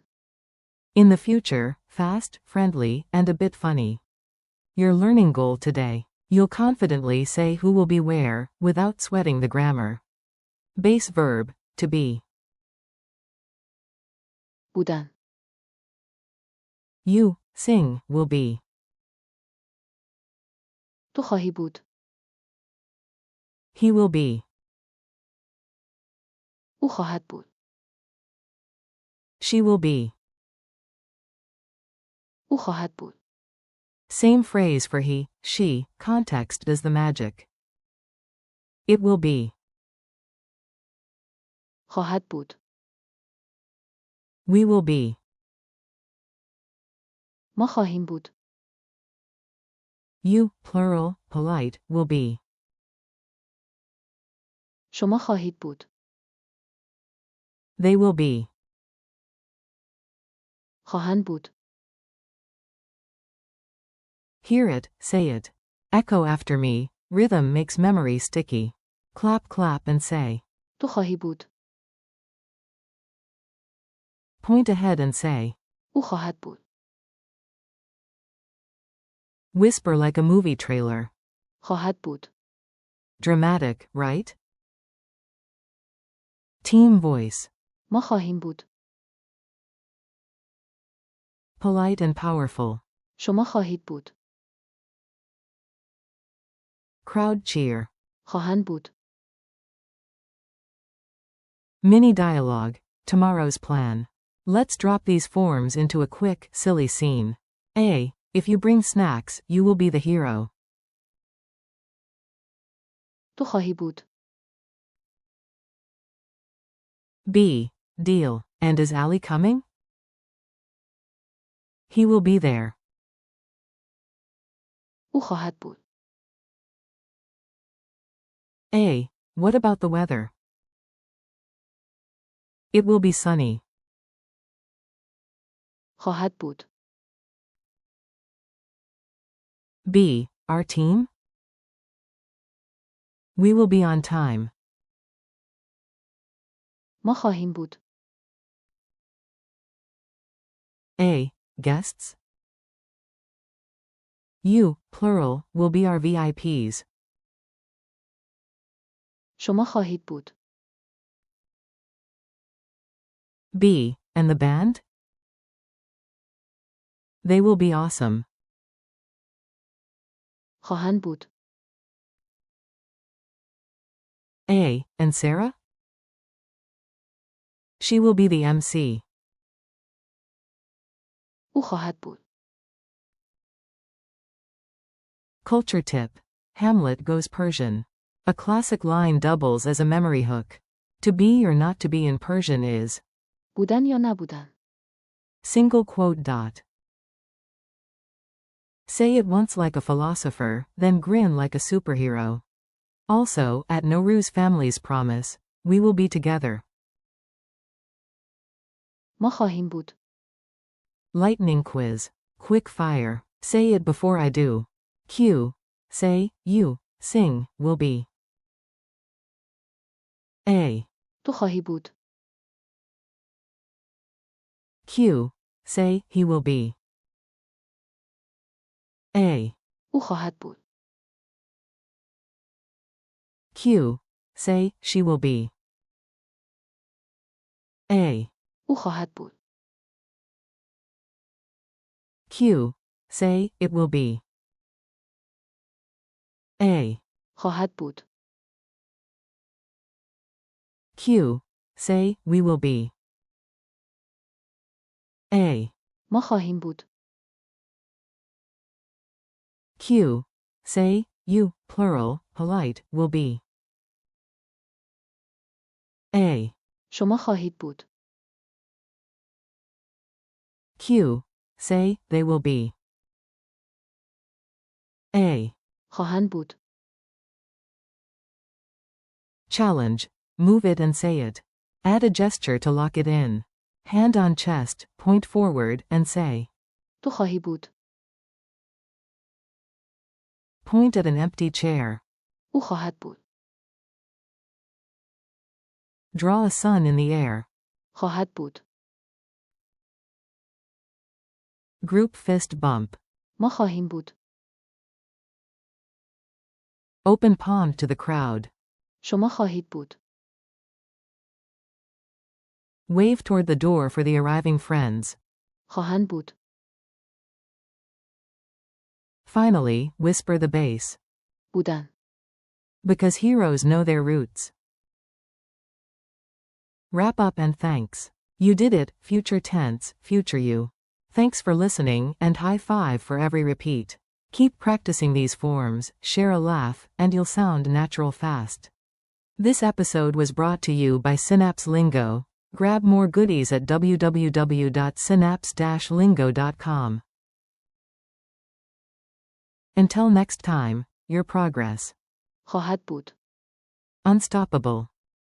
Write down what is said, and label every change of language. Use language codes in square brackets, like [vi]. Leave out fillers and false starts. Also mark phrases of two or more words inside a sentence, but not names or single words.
[en] In the future, fast, friendly, and a bit funny. Your learning goal today. You'll confidently say who will be where, without sweating the grammar. Base verb, to be. [fa] بودن. [en] You, sing, will be. [fa] تو خواهی بود. [en] He will be. [fa] او خواهد بود. [en] She will be. [fa] او خواهد بود. [en] Same phrase for he, she, context does the magic. It will be. [fa] خواهد بود. [en] We will be. [fa] ما خواهیم بود. [en] You, plural, polite, will be. [fa] شما خواهید بود. [en] They will be. [fa] خواهند بود. [en] Hear it, say it. Echo after me, rhythm makes memory sticky. Clap, clap and say. [fa] تو خواهی بود. [en] Point ahead and say. [fa] او خواهد بود. [en] Whisper like a movie trailer. [fa] خواهد بود. [en] Dramatic, right? Team voice. [fa] ما خواهیم بود. [en] Polite and powerful. [fa] شما خواهید بود. [en] Crowd cheer. [fa] خواهند بود. [en] Mini dialogue. Tomorrow's plan. Let's drop these forms into a quick, silly scene. A. If you bring snacks, you will be the hero. [fa] تو خواهی بود. [en] B. Deal. And is Ali coming? He will be there. [fa] او خواهد بود. [en] A. What about the weather? It will be sunny. [fa] خواهد بود. [en] B. Our team? We will be on time. [fa] ما خواهیم بود. [en] A. Guests? You, plural, will be our VIPs. [fa] شما خواهید بود. [en] B. And the band? They will be awesome. [fa] خواهند بود. [en] A. And Sarah? She will be the MC. [fa] او خواهد بود. [en] Culture tip. Hamlet goes Persian. A classic line doubles as a memory hook. To be or not to be in Persian is. [fa] بودن یا نبودن. [en] Single quote dot. Say it once like a philosopher, then grin like a superhero. Also, at Nowruz family's promise, we will be together. [fa] ما خواهیم بود. [en] Lightning quiz. Quick fire. Say it before I do. Q. Say, you, sing, will be. A. [fa] تو خواهی بود. [en] Q. Say, he will be. A. [fa] او خواهد بود. [en] Q. Say, she will be. A. [fa] او خواهد بود. [en] Q. Say, it will be. A. [fa] خواهد بود. [en] Q. Say, we will be. A. [fa] ما خواهیم بود. [en] Q. Say, you, plural, polite, will be. A. [fa] شما خواهید بود. [en] Q. Say, they will be. A. [fa] خواهند بود. [en] Challenge. Move it and say it. Add a gesture to lock it in. Hand on chest, point forward, and say. [fa] تو خواهی بود. [en] Point at an empty chair. [fa] او خواهد بود. [en] Draw a sun in the air. [fa] خواهد بود. [en] Group fist bump. [fa] ما خواهیم بود. [en] Open palm to the crowd. [fa] شما خواهید بود. [en] Wave toward the door for the arriving friends. [fa] خواهند بود. [en] Finally, whisper the bass. [fa] بودن. [en] Because heroes know their roots. Wrap up and thanks. You did it, future tense, future you. Thanks for listening, and high five for every repeat. Keep practicing these forms, share a laugh, and you'll sound natural fast. This episode was brought to you by Synapse Lingo. Grab more goodies at www.synapse-lingo.com. Until next time, your progress. [fa] خواهد بود. [en] Unstoppable.